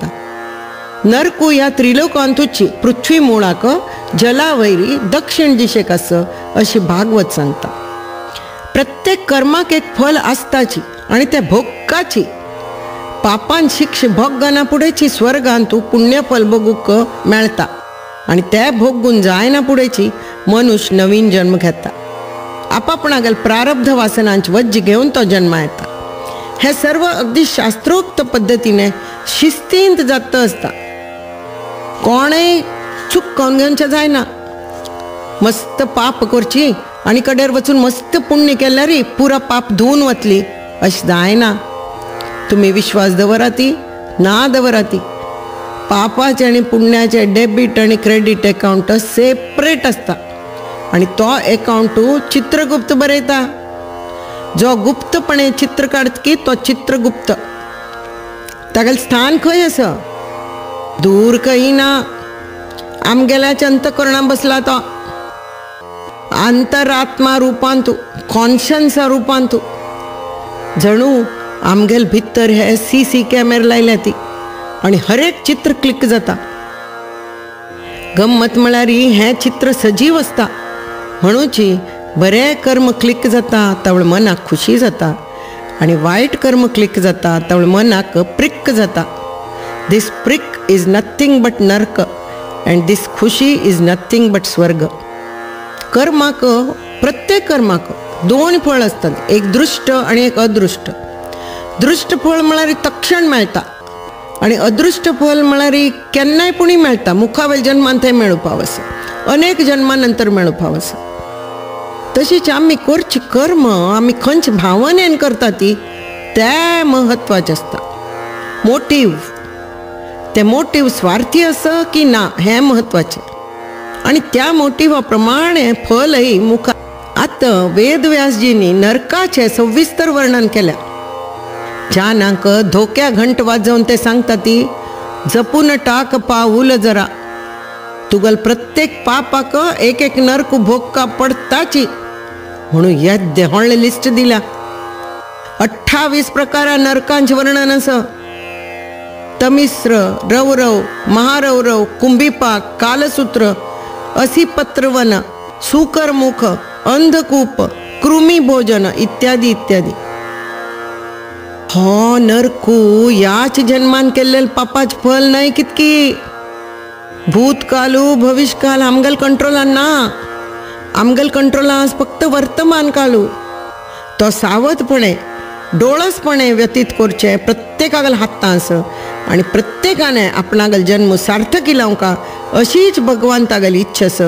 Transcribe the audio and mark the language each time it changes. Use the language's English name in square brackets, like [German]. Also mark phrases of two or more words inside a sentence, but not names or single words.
[Konkani] नरकू ह्या त्रिलोकांतूची पृथ्वी मुळाक जलावैरी दक्षिण दिशेक आस अशी भागवत सांगता. प्रत्येक कर्माक एक फल आसताची आणि त्या भोगकाची. पापान शिक्ष भोगना फुडेची स्वर्गांतू पुण्यफल भोगूक मेळटा आणि ते भोगून जायना फुडेची मनुष्य नवीन जन्म घेता. आपापणागेल प्रारब्ध वासनांची वज्जी घेऊन तो जन्म येता. हे सर्व अगदी शास्त्रोक्त पद्धतीने शिस्तींत जात असता. कोणेय चूक करून घेवचे जायना. मस्त पाप करची आणि कडेर वचून मस्त पुण्य केल्यार पुरा पाप धुवन वतली अशें जायना. तुम्ही विश्वास दवराती ना दवराती. पापाचे आणि पुण्याचे डेबिट आणि [English] credit account separate [Konkani] असता आणि तो अकाउंट चित्रगुप्त बरयता. जो गुप्तपणे चित्र काढत तो चित्रगुप्त. तागेल स्थान खंय आसा? दूर खंय ना. आमगेल्याच्या अंतकरणात बसला तो. अंतरात्मा रूपांतू, कॉन्शन्सा रूपांतू. जणू आमगेल भितर हे [English] CC camera [Konkani] लायल्या ती आणि हर एक चित्र क्लिक जाता. गम्मत म्हळ्यार हें चित्र सजीव असता. म्हणूची बरे कर्म क्लिक जाता तवळ मनाक खुशी जाता आणि वायट कर्म क्लिक जाता तवळ मनाक प्रिक जाता. [English] this prick is nothing but नर्क and this खुशी is nothing but स्वर्ग. [Konkani] कर्माक, प्रत्येक कर्माक दोन फळ असतात, एक दृष्ट आणि एक अदृष्ट. दृष्ट फळ म्हळ्यार तक्षण मेळटा आणि अदृष्ट फळ म्हळ्यार केन्नाय पुणी मेळटा. मुखावेल जन्मान थंय मेळूपाव आसा, अनेक जन्मानंतर मेळूपाव आसा. तशीच आमी करची कर्म आमी खंयचे भावनेन करता ती ते महत्वाचें आसता. मोटीव, ते मोटीव स्वार्थी आसा की ना हें महत्वाचें आणि त्या मोटिवा प्रमाणे फलय मुखा. आतां वेदव्यासजींनी नरकाचें सविस्तर वर्णन केल्या. ज्यानाक धोक्या घंट वाजवून ते सांगता ती [Marathi] जपून टाक पाऊल जरा. [Konkani] तुगल प्रत्येक पापाक एक एक नरक भोगका पडताची म्हणून येद्दे व्हडले लिस्ट दिल्या. 28 प्रकारा नरकांचे वर्णन आसा. तमिस्र, रौरव, महारौरव, कुंभीपाक, कालसूत्र, असिपत्रवन, सुकरमुख, अंधकूप, कृमी भोजन इत्यादी इत्यादी. हो नरकू याच जन्मान केल्लेल पापाच फल नाही कितकी. भूतकालू भविष्यकाल आमगेल कंट्रोलान ना. आमगेल कंट्रोलान फक्त वर्तमान कालू. तो सावधपणे डोळसपणे व्यतीत करचे प्रत्येकागेल हातां आसा आणि प्रत्येकाने आपणागेल जन्म सार्थकी लावका अशीच भगवंतागेली इच्छा आसा.